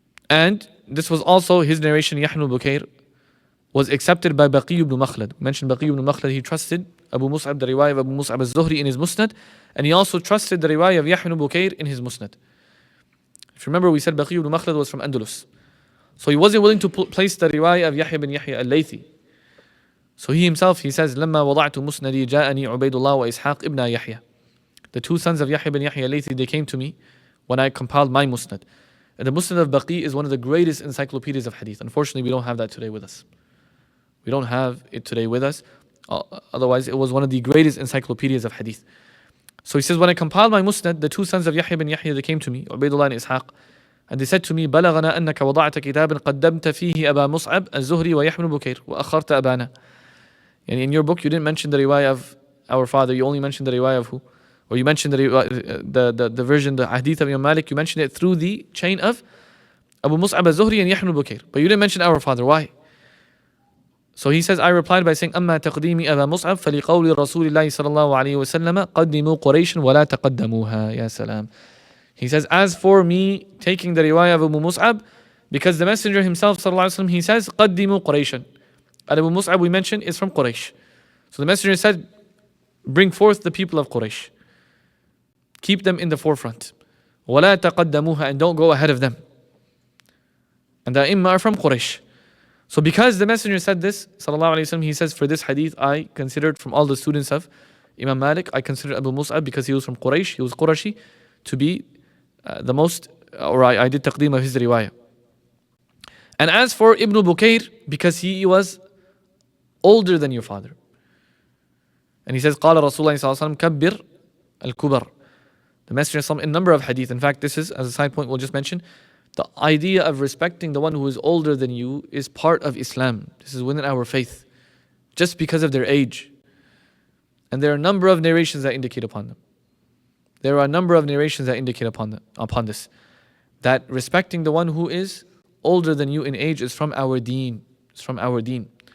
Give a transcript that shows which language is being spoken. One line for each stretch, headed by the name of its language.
English: And this was also his narration, Yahya ibn Bukayr, was accepted by Baqi ibn Makhlad. We mentioned Baqi ibn Makhlad, he trusted Abu Mus'ab, the riwayah of Abu Mus'ab al-Zuhri in his Musnad, and he also trusted the riwayah of Yahya ibn Bukayr in his Musnad. If you remember, we said Baqi ibn Makhlad was from Andalus. So he wasn't willing to place the riwayah of Yahya ibn Yahya al-Laythi. So he himself, he says,
Arabic: لما وضعت مسندي جاءني عبيد الله وإسحاق ابن يحيى.
English: The two sons of Yahya ibn Yahya al-Laythi, they came to me when I compiled my Musnad. And the Musnad of Baqi is one of the greatest encyclopedias of hadith. Unfortunately, we don't have that today with us. We don't have it today with us. Otherwise, it was one of the greatest encyclopedias of hadith. So he says, when I compiled my Musnad, the two sons of Yahya ibn Yahya, they came to me, Ubaydullah and Ishaq, and they said to me,
Arabic: بلغنا أنك وضعت كتابا قدمت فيه أبا مصعب الزهري ويحيى بن بكير وأخرت أبانا.
English: And in your book, you didn't mention the riwayah of our father, you only mentioned the riwayah of who? Or you mentioned the version, the hadith of Imam Malik, you mentioned it through the chain of Abu Mus'ab al-Zuhri and Yahya ibn Bukayr. But you didn't mention our father. Why? So he says, I replied by saying,
Arabic: أما تقديمي أبا مصعب فلقول رسول الله صلى الله عليه وسلم قدموا قريش ولا تقدموها. يا سلام.
English: He says, as for me taking the riwayah of Abu Mus'ab, because the Messenger himself,
Arabic: صلى الله عليه وسلم,
English: he says,
Arabic: قدموا قريشا.
English: And Abu Mus'ab we mentioned is from Quraysh. So the Messenger said, bring forth the people of Quraysh. Keep them in the forefront.
Arabic: ولا تقدموها,
English: and don't go ahead of them. And the Imma are from Quraysh. So because the Messenger said this, sallallahu alaihi wasallam, he says, for this hadith, I considered from all the students of Imam Malik, I considered Abu Mus'ab, because he was from Quraysh, he was Qurashi, to be the most, or I did taqdeem of his riwayah. And as for Ibn Bukayr, because he was older than your father. And he says,
Arabic: قال رسول الله صلى الله عليه وسلم كبر الكبر.
English: The Messenger in a number of hadith, in fact, this is, as a side point, we'll just mention, the idea of respecting the one who is older than you is part of Islam. This is within our faith, just because of their age. And there are a number of narrations that indicate upon them. There are a number of narrations that indicate upon this. That respecting the one who is older than you in age is from our deen. It's from our deen.